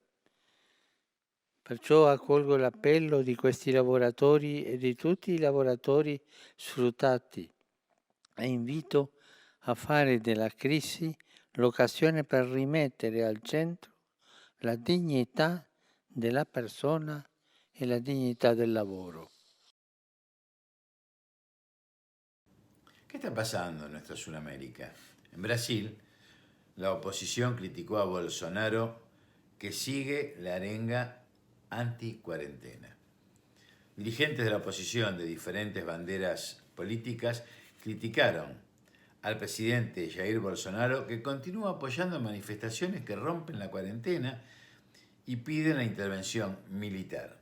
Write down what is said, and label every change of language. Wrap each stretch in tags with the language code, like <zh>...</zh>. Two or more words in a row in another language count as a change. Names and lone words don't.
<it>Perciò accolgo l'appello di questi lavoratori e di tutti i lavoratori sfruttati e invito a fare della crisi l'occasione per rimettere al centro la dignità della persona e la dignità del lavoro.</it> <es>¿Qué está pasando en nuestra Sudamérica? En Brasil, la oposición criticó a Bolsonaro que sigue la arenga anti-cuarentena. Dirigentes de la oposición de diferentes banderas políticas criticaron al presidente Jair Bolsonaro que continúa apoyando manifestaciones que rompen la cuarentena y piden la intervención militar.</es>